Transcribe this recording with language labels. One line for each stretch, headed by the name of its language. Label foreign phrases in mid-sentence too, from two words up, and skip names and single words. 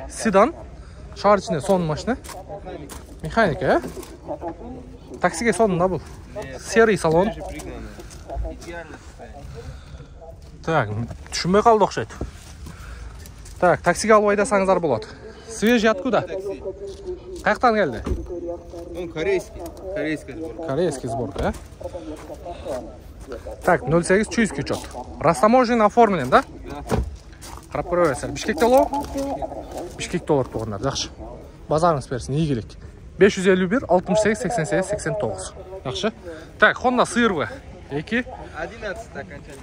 Kyrgyz: Седан, шаар ичинде сонун машина. Механик, Таксиге сонун да бул.
Russian: Серый салон.
Kyrgyz: Так, түшүнбөй калды окшойт. Так, таксиге алып айдасаңыздар болот.
Russian: Свежий откуда?
Kyrgyz: Каяктан келди?
Russian: Он корейский. Корейская сборка. Корейский сборка, Так, 08 чуйский учет. Растаможен оформлен, да?
Kyrgyz: Карап көрө бересиздер. Бишкекте болобу? Бишкекте болот болгондар, жакшы. Базарыңыз берсин, ийгилик. 551 68 88 89. Жакшы. Так, Honda CR-V 2.
Russian: 11 окончательно.